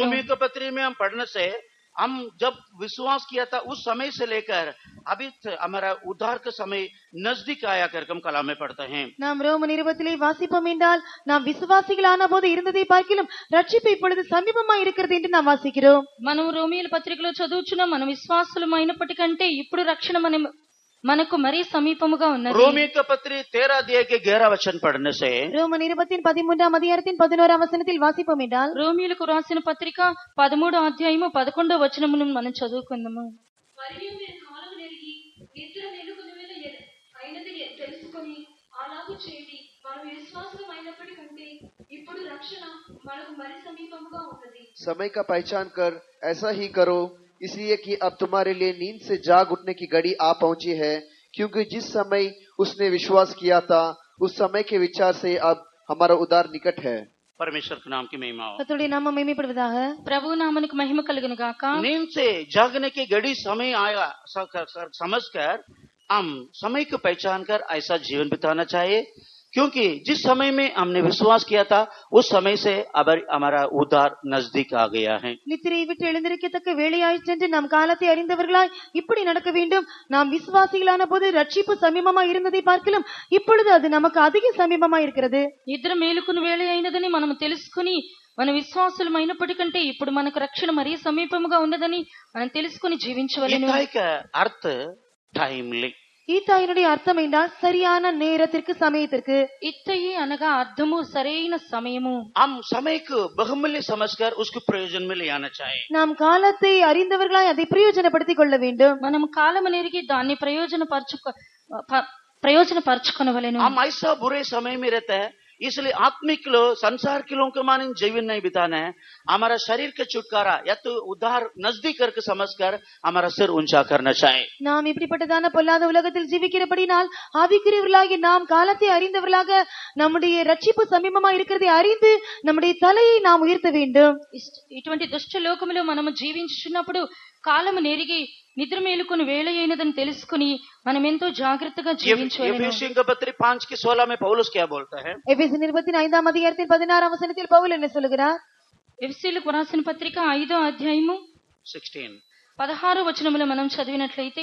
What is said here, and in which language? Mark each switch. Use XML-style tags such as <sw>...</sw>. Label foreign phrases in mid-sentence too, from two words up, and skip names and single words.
<hi>रोमी के पत्री में हम पढ़ने से हम जब विश्वास किया था उस समय से लेकर अभी हमारा उद्धार का समय नजदीक आया कर हम कलाम में पढ़ते हैं।</hi> <ta>நாம் ரோம நிருபத்திலே வாசிப்போம் என்றால் நாம் விசுவாசிகளான போது இருந்ததை பார்க்கிலும் ரட்சிப்பு இப்பொழுது சமீபமாய் இருக்கிறது என்று நாம் வாசிக்கிறோம்.</ta> <te>మనం రోమీయుల పత్రికలో చదువుచున్నాం, మనం విశ్వాసులం అయినప్పటికంటే ఇప్పుడు రక్షణ మనకు మరీ సమీపముగా ఉన్నది.</te> <hi>रोमी का पत्री 13 अध्याय के 11 वचन पढ़ने से</hi> <ta>ரோம நிருபத்தின் 13ஆம் அதிகாரத்தின் 11ஆம் வசனத்தில் வாசிப்போம் என்றால்</ta> <te>రోమీయులకు రాసిన పత్రిక 13వ అధ్యాయము 11వ వచనమును మనం చదువుకుందాము. మరియు మీరు కాలము నెరిగి నిద్ర మేలుకొని అయినది తెలుసుకొని అలాగూ చేయండి. మనం విశ్వాసం అయినప్పటికంటే ఇప్పుడు రక్షణ మనకు మరి సమీపముగా ఉన్నది.</te> <hi>समय का पहचान कर ऐसा ही करो, इसलिए कि अब तुम्हारे लिए नींद से जाग उठने की घड़ी आ पहुंची है, क्योंकि जिस समय उसने विश्वास किया था उस समय के विचार से अब हमारा उद्धार निकट है। परमेश्वर के नाम की महिमा हो।</hi> <ta>கர்த்தருடைய நாமம் மகிமைப்படுவதாக.</ta> <te>ప్రభు నామమునకు మహిమ కలుగును గాక.</te> <hi>नींद से जागने की घड़ी समय आया समझकर हम समय को पहचान कर ऐसा जीवन बिताना चाहिए, क्योंकि जिस समय में हमने विश्वास किया था उस समय से अब हमारा उद्धार नजदीक आ गया है।</hi> <ta>நித்திரை விட்டு எழுந்திருக்கத்தக்க வேளையாயிற்று என்று நாம் காலத்தை அறிந்தவர்களாய் இப்படி நடக்க வேண்டும். நாம் விசுவாசிகளான போது ரட்சிப்பு சமீபமாய் இருந்ததை பார்க்கலாம், இப்பொழுது அது நமக்கு அதிக சமீபமாய் இருக்கிறது.</ta> <te>నిద్ర మేలుకుని వేళ అయినదని మనం తెలుసుకుని మన విశ్వాసులం అయినప్పటికంటే ఇప్పుడు మనకు రక్షణ మరీ సమీపముగా ఉన్నదని మనం తెలుసుకుని జీవించవలెను.</te> <hi>अर्थ टाइमली,</hi> <ta>ஈத்தாயினுடைய அர்த்தம் என்றால் சரியான நேரத்திற்கு சமயத்திற்கு.</ta> <te>ఇత్తయి అనగా అర్థము సరైన సమయము.</te> <hi>हम समय को बहुमूल्य समझकर उसको प्रयोजन में ले आना चाहिए।</hi> <ta>நாம் காலத்தை அறிந்தவர்களாய் அதை பிரயோஜனப்படுத்திக் கொள்ள வேண்டும்.</ta> <te>మనం కాలము నెరిగి దాన్ని ప్రయోజనపరచుకొనవలెను.</te> <hi>हम ऐसा बुरे समय में रहते हैं, इसलिए आत्मिक लो संसार के लोगों के मान जीवन नहीं बिताना है। हमारा शरीर का छुटकारा या तो उद्धार नजदीक करके समझकर हमारा सिर ऊंचा करना चाहिए।</hi> <ta>நாம் இப்படிப்பட்டதான பொல்லாத உலகத்தில் ஜீவிக்கிறபடினால் ஆவிக்குரியவர்களாகி நாம் காலத்தை அறிந்தவர்களாக நம்முடைய ரட்சிப்பு சமீபமா இருக்கிறதை அறிந்து நம்முடைய தலையை நாம் உயர்த்த வேண்டும்.</ta> <te>ఇటువంటి దుష్ట లోకములో మనము జీవించుచున్నప్పుడు కాలము నెరిగి నిద్ర మేలుకొని వేళ అయినదని తెలుసుకుని మనం ఎంతో జాగ్రత్తగా జీవించవలెను.</te> <hi>एफेसियों का पत्री 5:16 में पौलुस क्या बोलता है?</hi> <ta>எபேசியர் நிருபத்தின் 5ஆம் அதிகாரத்தின் 16ஆம் வசனத்தில் பவுல் என்ன சொல்கிறார்?</ta> <te>ఎఫెసీయులకు రాసిన పత్రిక 5వ అధ్యాయము 16వ వచనములో మనం చదివినట్లయితే,</te>